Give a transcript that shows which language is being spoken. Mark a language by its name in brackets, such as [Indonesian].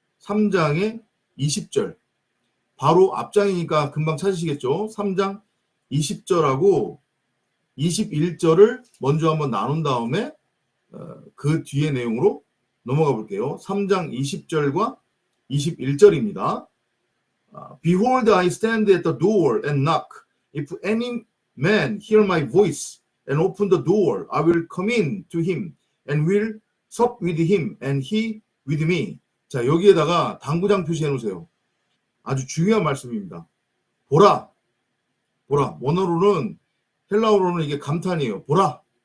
[Korean] 3장의 20절. 바로 앞장이니까 금방 찾으시겠죠. 3장 20절하고 21절을 먼저 한번 나눈 다음에 그 뒤의 내용으로 넘어가 볼게요. 3장 20절과 21절입니다. [English] Behold, I stand at the door and knock. If any man hear my voice and open the door, I will come in to him and will sup with him and he with me. [Korean] 자, 여기에다가 당구장 표시해 놓으세요. 아주 중요한 말씀입니다. 보라. 원어로는 헬라어로는 이게 감탄이에요. 보라.